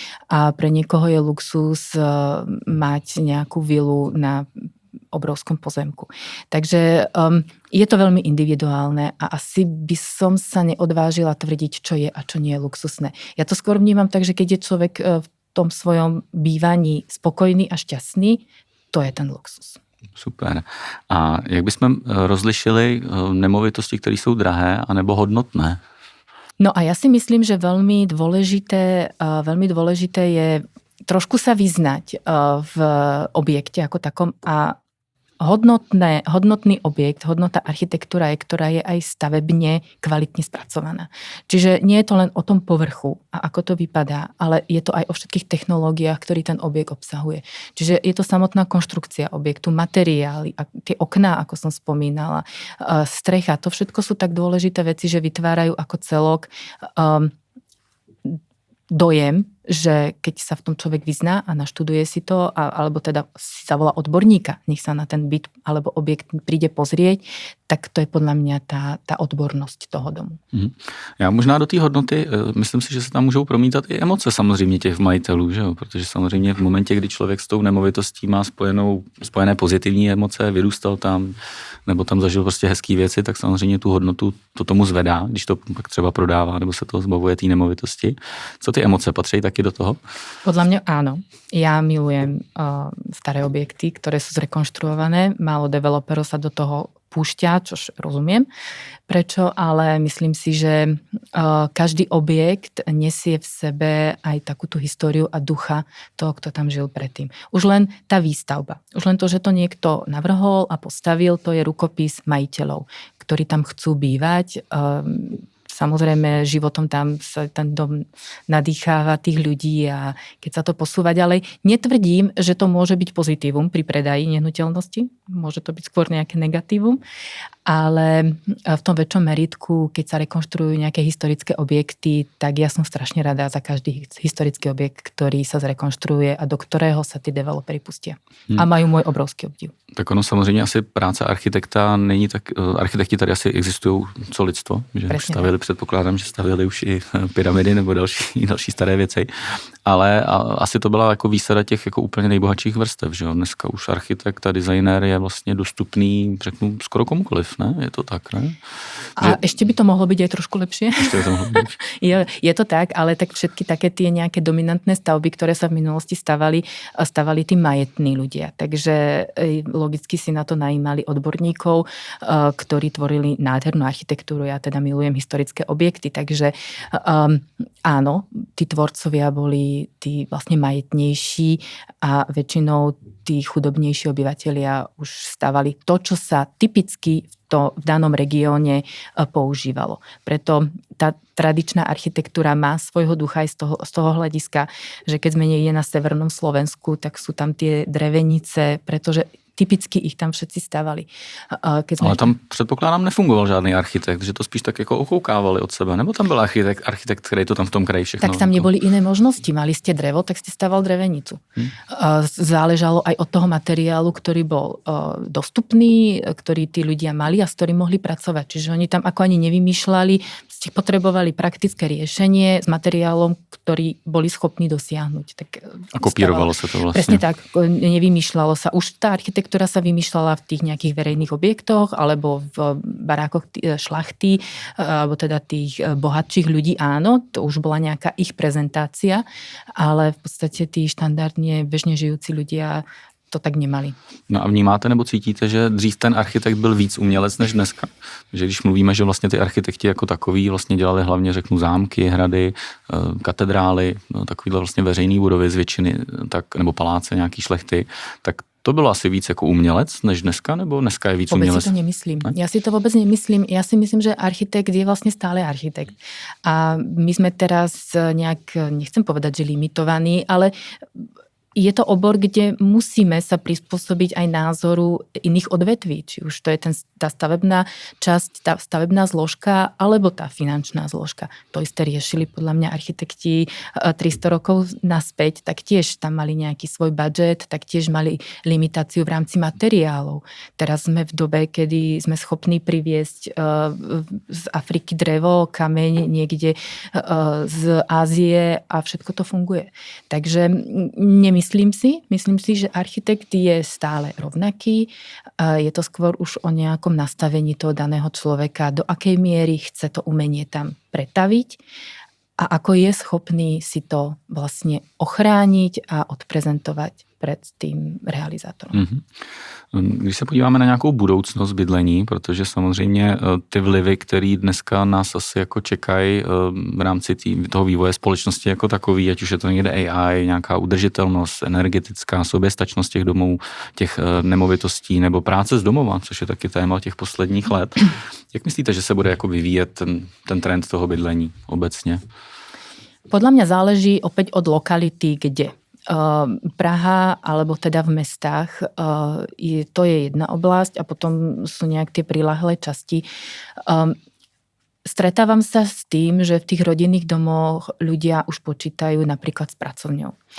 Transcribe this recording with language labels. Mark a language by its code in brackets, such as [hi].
[sk] A pre niekoho je luxus mať nejakú vilu na obrovskom pozemku. Takže je to veľmi individuálne a asi by som sa neodvážila tvrdiť, čo je a čo nie je luxusné. Ja to skôr vnímam tak, že keď je človek v tom svojom bývaní spokojný a šťastný, to je ten luxus. Super. [cs] A jak bychom rozlišili nemovitosti, které jsou drahé anebo hodnotné? [sk] No a ja si myslím, že veľmi dôležité je trošku sa vyznať v objekte ako takom a hodnotný objekt, hodnotná architektúra je, ktorá je aj stavebne kvalitne spracovaná. Čiže nie je to len o tom povrchu a ako to vypadá, ale je to aj o všetkých technológiách, ktorý ten objekt obsahuje. Čiže je to samotná konštrukcia objektu, materiály, a tie okná, ako som spomínala, strecha, to všetko sú tak dôležité veci, že vytvárajú ako celok dojem, že keď sa v tom človek vyzná a naštuduje si to, alebo teda si zavolá odborníka, nech sa na ten byt alebo objekt príde pozrieť, tak to je podľa mňa tá odbornosť toho domu. [cs] Já možná do té hodnoty, myslím si, že se tam můžou promítat i emoce samozřejmě těch majitelů, že jo? Protože samozřejmě v momentě, kdy člověk s tou nemovitostí má spojené pozitivní emoce, vyrůstal tam, nebo tam zažil prostě hezký věci, tak samozřejmě tu hodnotu to tomu zvedá, když to pak třeba prodává, nebo se toho zbavuje té nemovitosti. Co ty emoce patří taky do toho? [sk] Podľa mňa áno. Ja milujem staré objekty, ktoré sú zrekonštruované. Málo developerov sa do toho púšťa, čož rozumiem prečo, ale myslím si, že každý objekt nesie v sebe aj takúto históriu a ducha toho, kto tam žil predtým. Už len tá výstavba, už len to, že to niekto navrhol a postavil, to je rukopis majiteľov, ktorí tam chcú bývať. Samozrejme, životom tam sa ten dom nadýcháva tých ľudí a keď sa to posúva ďalej. Netvrdím, že to môže byť pozitívum pri predaji nehnuteľnosti. Môže to byť skôr nejaké negatívum. Ale v tom väčšom meritku, keď sa rekonštruujú nejaké historické objekty, tak ja som strašne rada za každý historický objekt, ktorý sa zrekonštruuje a do ktorého sa tí developeri pustia. A majú môj obrovský obdiv. [cs] Tak ono samozřejmě asi práce architekta není tak, architekti tady asi existují co lidstvo, že už stavili, předpokládám, že stavili už i pyramidy nebo další staré věci, ale asi to byla jako výsada těch jako úplně nejbohatších vrstev, že jo, dneska už architekt a designér je vlastně dostupný, řeknu, skoro komukoliv, ne? Je to tak, ne? [sk] A ešte by to mohlo byť aj trošku lepšie. Ešte by to mohlo byť. Je to tak, ale tak všetky také tie nejaké dominantné stavby, ktoré sa v minulosti stavali tí majetní ľudia. Takže logicky si na to najímali odborníkov, ktorí tvorili nádhernú architektúru. Ja teda milujem historické objekty, takže áno, tí tvorcovia boli tí vlastne majetnejší a väčšinou tí chudobnejší obyvatelia už stavali to, čo sa typicky v danom regióne používalo. Preto tá tradičná architektúra má svojho ducha aj z toho hľadiska, že keď sme niekde na severnom Slovensku, tak sú tam tie drevenice, pretože typicky ich tam všetci stavali. [cs] Ale tam předpokládám nefungoval žádný architekt, že to spíš tak jako okoukávali od sebe, nebo tam byl architekt, který to tam v tom kraji všechno... [sk] Tak tam neboli iné možnosti. Mali ste drevo, tak ste staval drevenicu. Záležalo aj od toho materiálu, ktorý bol dostupný, ktorý tí ľudia mali a s ktorým mohli pracovať. Čiže oni tam ako ani nevymýšľali, ste potrebovali praktické riešenie s materiálom, ktorý boli schopní dosiahnuť. Tak a kopírovalo sa to vlastne. Presne tak, nevymýšľalo sa. Už tá architektúra sa vymýšľala v tých nejakých verejných objektoch alebo v barákoch šlachty, alebo teda tých bohatších ľudí, áno, to už bola nejaká ich prezentácia, ale v podstate tí štandardne bežne žijúci ľudia to tak nemali. [cs] No a vnímáte nebo cítíte, že dřív ten architekt byl víc umělec než dneska? Že když mluvíme, že vlastně ty architekti jako takový vlastně dělali hlavně, řeknu, zámky, hrady, katedrály, takovýhle vlastně veřejný budovy z většiny, tak, nebo paláce, nějaký šlechty, tak to bylo asi víc jako umělec než dneska, nebo dneska je víc umělec? [sk] Vôbec si to nemyslím. Ne? Ja si to vôbec nemyslím. Ja si myslím, že architekt je vlastne stále architekt. A my sme teraz nejak, nechcem povedať, že limitovaní, ale je to obor, kde musíme sa prispôsobiť aj názoru iných odvetví. Či už to je tá stavebná časť, tá stavebná zložka, alebo tá finančná zložka. To isté riešili podľa mňa architekti 300 rokov naspäť, tak tiež tam mali nejaký svoj budget, tak tiež mali limitáciu v rámci materiálov. Teraz sme v dobe, kedy sme schopní priviesť z Afriky drevo, kameň niekde z Ázie a všetko to funguje. Takže myslím si, že architekt je stále rovnaký. Je to skôr už o nejakom nastavení toho daného človeka, do akej miery chce to umenie tam pretaviť a ako je schopný si to vlastne ochrániť a odprezentovať před tým realizátorom. [cs] Když se podíváme na nějakou budoucnost bydlení, protože samozřejmě ty vlivy, které dneska nás asi jako čekají v rámci toho vývoje společnosti jako takový, ať už je to někde AI, nějaká udržitelnost, energetická soběstačnost těch domů, těch nemovitostí nebo práce z domova, což je taky téma těch posledních let. Jak myslíte, že se bude jako vyvíjet ten trend toho bydlení obecně? [sk] Podľa mňa záleží opäť od lokality, kde. Praha, alebo teda v mestách, to je jedna oblasť a potom sú nejak tie priľahlé časti. Stretávam sa s tým, že v tých rodinných domoch ľudia už počítajú napríklad s pracovňou.